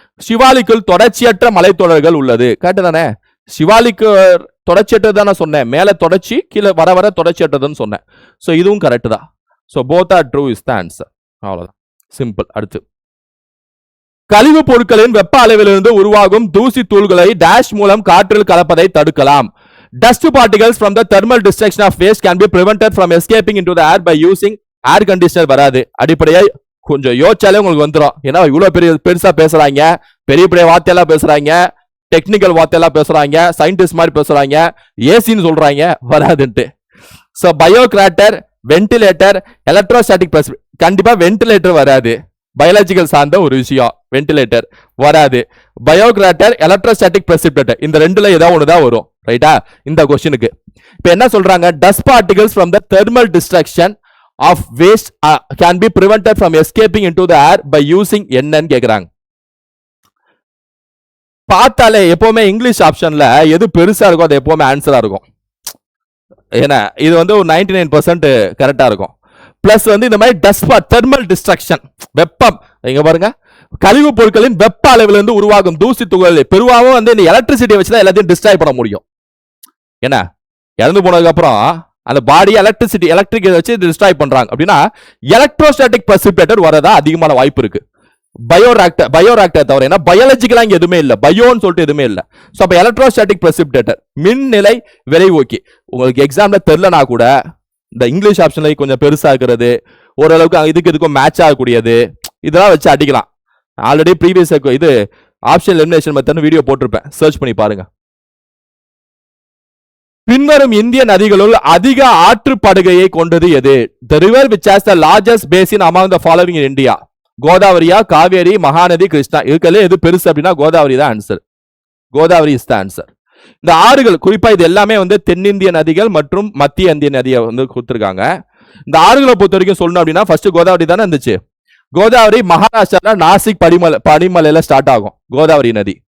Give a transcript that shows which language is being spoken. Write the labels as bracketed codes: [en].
[ta] சிவாலிக்கில் தொடர்ச்சியற்ற மலைத்தொடர்கள் உள்ளது. கரெக்ட் தானே? சிவாலிக்கு தொடர்ச்சியற்றது தானே சொன்னேன். மேல தொடர்ச்சி, கீழே வர வர தொடர்ச்சியற்றதுன்னு சொன்னேன். ஸோ இதுவும் கரெக்ட் தான். [en] So both are true is the answer. [ta] அவ்வளவுதான், சிம்பிள். அடுத்து, கழிவு பொருட்களின் வெப்ப அளவிலிருந்து உருவாகும் தூசி தூள்களை டேஷ் மூலம் காற்றில் கலப்பதை தடுக்கலாம். [en] Dust particles from the thermal destruction of waste can be prevented from escaping into the air by using air conditioner. [ta] வராது. அடிப்படையா கொஞ்சம் யோசிச்சாலே உங்களுக்கு வந்துடும். ஏன்னா இவ்வளவு பெருசா பேசுறாங்க, பெரிய பெரிய வார்த்தையெல்லாம் பேசுறாங்க, டெக்னிக்கல் வார்த்தையெல்லாம் பேசுறாங்க, சயின்டிஸ்ட் மாதிரி பேசுறாங்க, ஏசின்னு சொல்றாங்க, வராதுன்ட்டு. ஸோ பயோகிராட்டர், வென்டிலேட்டர், எலக்ட்ரோஸ்டாட்டிக் பிரஸ், கண்டிப்பா வென்டிலேட்டர் வராது. பயாலஜிக்கல் சார்ந்த ஒரு விஷயம், வென்டிலேட்டர் வராது. பயோகிராட்டர், எலக்ட்ரோஸ்டாட்டிக் பிரசிபிடேட்டர், இந்த ரெண்டுல ஏதாவது ஒண்ணுதான் வரும். ரைட்டா? இந்த கொஸ்டினுக்கு இப்ப என்ன சொல்றாங்க? [en] dust particles from the thermal destruction of waste can be prevented from escaping into the air by using [ta] என்னன்னு கேக்குறாங்க. பார்த்தாலே எப்பவுமே இங்கிலீஷ் ஆப்ஷன்ல எது பெருசா இருக்கும் அது எப்பவுமே ஆன்சரா இருக்கும். ஏன்னா இது வந்து ஒரு 99% கரெக்டா இருக்கும். பிளஸ் வந்து இந்த மாதிரி டஸ்ட் தெர்மல் டிஸ்ட்ரக்ஷன், வெப்பம், இங்க பாருங்க, கழிவு பொருட்களின் வெப்ப அளவிலிருந்து உருவாகும் தூசி துகள். பெருவாவும் வந்து இந்த எலக்ட்ரிசிட்டியை வச்சுதான் எல்லாத்தையும் டிஸ்ட்ராய் பண்ண முடியும். என்ன, இறந்து போனதுக்கு அப்புறம் அந்த பாடி எலக்ட்ரிக் வச்சு டிஸ்ட்ராய் பண்றாங்க அப்படின்னா எலக்ட்ரோஸ்டாட்டிக் பிரசிபிடேட்டர் வரதா அதிகமான வாய்ப்பு இருக்கு. பயோராக்டர் தவிர, ஏன்னா பயாலஜிக்கலா இங்க எதுவுமே இல்ல, பயோன்னு சொல்லிட்டு எதுவுமே இல்ல. சோ அப்ப எலக்ட்ரோஸ்டாட்டிக் பிரசிபிடேட்டர், மின்னிலை விளைவோக்கி. உங்களுக்கு எக்ஸாம்ல தெரியலனா கூட இந்த இங்கிலீஷ் ஆப்ஷன்ல கொஞ்சம் பெருசா இருக்கிறது, ஓரளவுக்கு இதுக்கும் மேட்ச் ஆகக்கூடியது, இதெல்லாம் வச்சு அடிக்கலாம். ஆல்ரெடி ப்ரீவியஸ் இது ஆப்ஷன் எலிமினேஷன் மெத்தட் வீடியோ போட்டிருப்பேன், சர்ச் பண்ணி பாருங்க. பின்வரும் இந்திய நதிகளுள் அதிக ஆற்றுப்படுகையை கொண்டது எது? [en] The river which has the largest basin among the following in India. [ta] கோதாவரியா, Kaveri, Mahanadi, Krishna? இதுக்கெல்லாம் எது பெருசு அப்படின்னா கோதாவரி தான் answer. [en] Godavari is the answer. [ta] இந்த ஆறுகள் குறிப்பா இது எல்லாமே வந்து தென்னிந்திய நதிகள் மற்றும் மத்திய இந்திய நதியை வந்து கொடுத்திருக்காங்க. இந்த ஆறுகளை பொறுத்த வரைக்கும் சொல்லணும் அப்படின்னா ஃபர்ஸ்ட் கோதாவரி தானே இருந்துச்சு. கோதாவரி மகாராஷ்டிரா நாசிக் படிமலையில ஸ்டார்ட் ஆகும் கோதாவரி நதி.